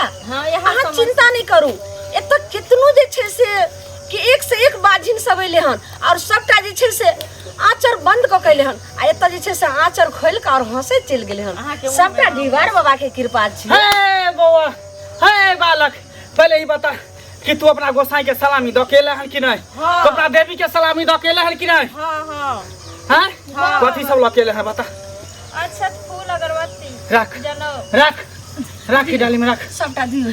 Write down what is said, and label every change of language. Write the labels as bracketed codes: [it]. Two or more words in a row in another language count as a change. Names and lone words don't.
[mai] हाँ, यह अहाँ चिंता नहीं करू। एतऽ कितनो जे छै से कि एक से एक बाजिन सब एले हन और सबटा जे छै से आँचर बंद क कैले हन आ एतऽ जे छै से आँचर खोल के और हंसे चल गेले हन। सबटा डिवार बाबा के कृपा छै। हे बौआ, हे बालक, पहले ही बता कि तू अपना गोसाई के सलामी दो केले हन कि नहीं? हाँ। तो अपना देवी के सलामी दो केले हन कि नहीं? हाँ हाँ, कथी सब लकेले है बता? अच्छा, फूल अगरबत्ती रख जनौ रख की डाली में रख। सबटा दियो।